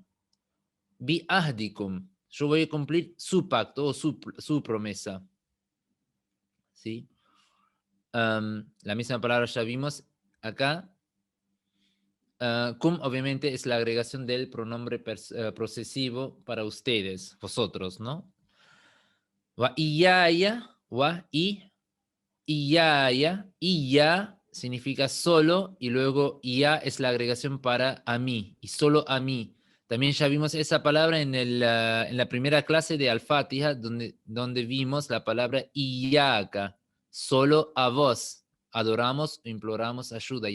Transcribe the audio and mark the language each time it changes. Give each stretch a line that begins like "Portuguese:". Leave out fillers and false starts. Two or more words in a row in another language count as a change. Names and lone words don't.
Arabic: بعهدكم,
Spanish: yo voy a cumplir su pacto o su promesa, ¿sí? La misma palabra ya vimos acá. Cum obviamente es la agregación del pronombre posesivo para ustedes, vosotros, ¿no?
Arabic: وإياي وإياي,
Spanish: iya significa solo y luego ya es la agregación para a mí y solo a mí. También ya vimos esa palabra en la primera clase de Al-Fatiha, donde vimos la palabra iyaka, solo a vos. Adoramos o imploramos ayuda.